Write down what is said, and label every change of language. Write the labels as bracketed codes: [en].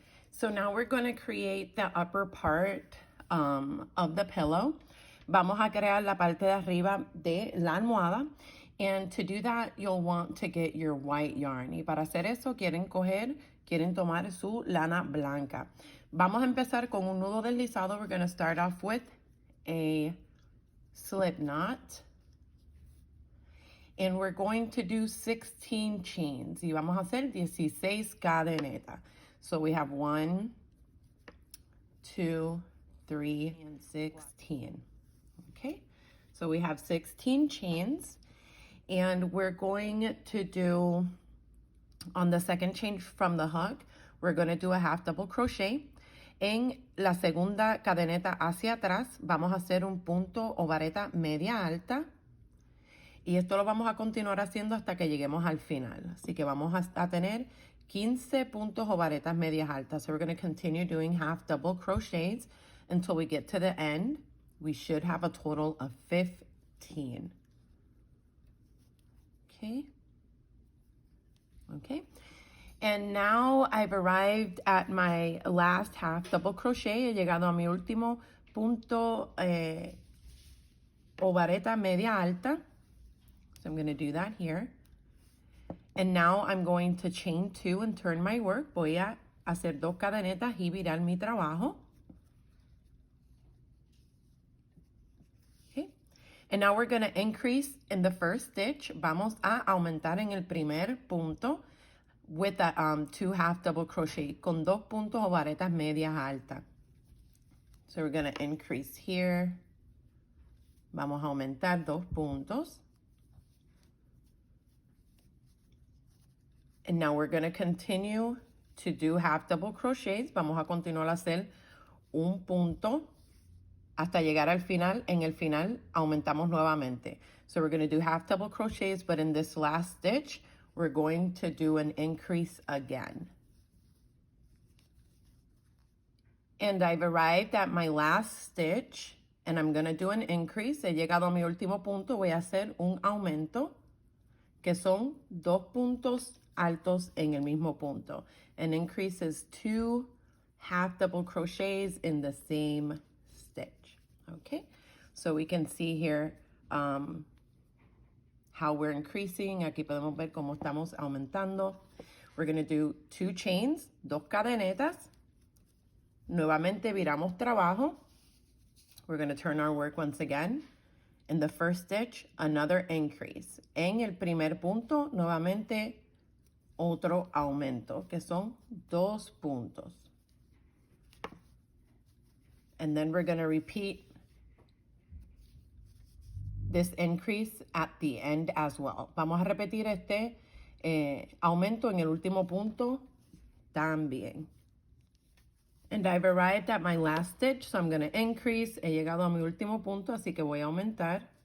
[en] So now we're going to create the upper part of the pillow. [es] Vamos a crear la parte de arriba de la almohada. [en] And to do that, you'll want to get your white yarn. [es] Y para hacer eso, quieren tomar su lana blanca. Vamos a empezar con un nudo deslizado. [en] We're going to start off with a slip knot. And we're going to do 16 chains. [es] Y vamos a hacer 16 cadenetas. [en] So we have 1, 2, 3, and 16. Okay, so we have 16 chains. And we're going to do, on the second chain from the hook, we're going to do a half double crochet. [es] En la segunda cadeneta hacia atrás, vamos a hacer un punto o vareta media alta. Y esto lo vamos a continuar haciendo hasta que lleguemos al final. Así que vamos a tener 15 puntos o varetas medias altas. [en] So we're going to continue doing half double crochets until we get to the end. We should have a total of 15. Okay. And now I've arrived at my last half double crochet. [es] He llegado a mi último punto o vareta media alta. [en] So I'm going to do that here. And now I'm going to chain 2 and turn my work. [es] Voy a hacer 2 cadenetas y virar mi trabajo. Okay. [en] And now we're going to increase in the first stitch. [es] Vamos a aumentar en el primer punto [en] with the 2 half double crochet [es] con 2 puntos o varetas medias altas. [en] So we're going to increase here. [es] Vamos a aumentar 2 puntos. [en] And now we're going to continue to do half double crochets. [es] Vamos a continuar a hacer un punto hasta llegar al final. En el final aumentamos nuevamente. [en] So we're going to do half double crochets, but in this last stitch, we're going to do an increase again. And I've arrived at my last stitch, and I'm going to do an increase. [es] He llegado a mi último punto. Voy a hacer un aumento, que son 2 puntos altos en el mismo punto. [en] An increase is 2 half double crochets in the same stitch. Okay, so we can see here how we're increasing. [es] Aquí podemos ver cómo estamos aumentando. [en] We're going to do 2 chains, [es] 2 cadenetas. Nuevamente viramos trabajo. [en] We're going to turn our work once again. In the first stitch, another increase. [es] En el primer punto, nuevamente otro aumento, que son 2 puntos. [en] And then we're going to repeat this increase at the end as well. [es] Vamos a repetir este aumento en el último punto también. [en] And I've arrived at my last stitch, so I'm going to increase. [es] He llegado a mi último punto, así que voy a aumentar.